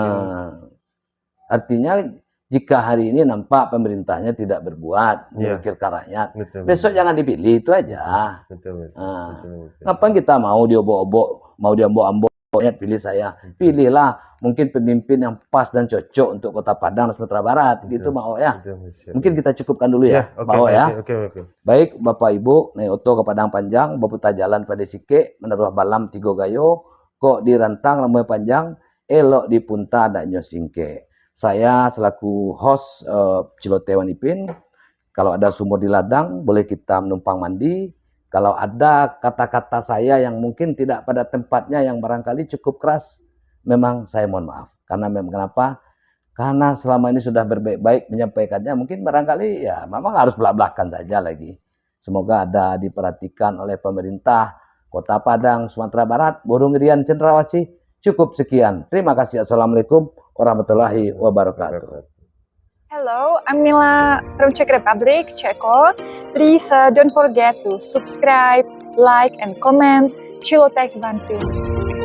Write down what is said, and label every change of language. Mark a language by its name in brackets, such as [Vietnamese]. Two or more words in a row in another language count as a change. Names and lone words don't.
[Indonesian] Artinya jika hari ini nampak pemerintahnya tidak berbuat memikirkan rakyat, besok jangan dipilih, itu aja. Ngapain kita mau diobok-obok, mau diambok-ambok, pilih saya, pilihlah mungkin pemimpin yang pas dan cocok untuk Kota Padang dan Sumatera Barat, gitu Bang O ya. Mungkin kita cukupkan dulu ya, Bang O ya. [Minangkabau] Baik Bapak Ibu, naik oto ke Padang Panjang, baputa jalan pada Sike, meneruh balam 3 gayo, kok dirantang lambai panjang, elok dipunta dan nyosingke. [Indonesian] Saya selaku host Cilote Wan Ipin, kalau ada sumur di ladang boleh kita menumpang mandi. Kalau ada kata-kata saya yang mungkin tidak pada tempatnya, yang barangkali cukup keras, memang saya mohon maaf. Karena memang kenapa? Karena selama ini sudah berbaik-baik menyampaikannya, mungkin barangkali ya memang harus belak-belakan saja lagi. Semoga ada diperhatikan oleh pemerintah Kota Padang, Sumatera Barat. Burung Irian Cendrawasih. Cukup sekian. Terima kasih. [Arabic] السلام عليكم ورحمة الله وبركاته. [English] Hello, I'm Mila from Czech Republic, Czechol. Please don't forget to subscribe, like, and comment Chilotech Banpin.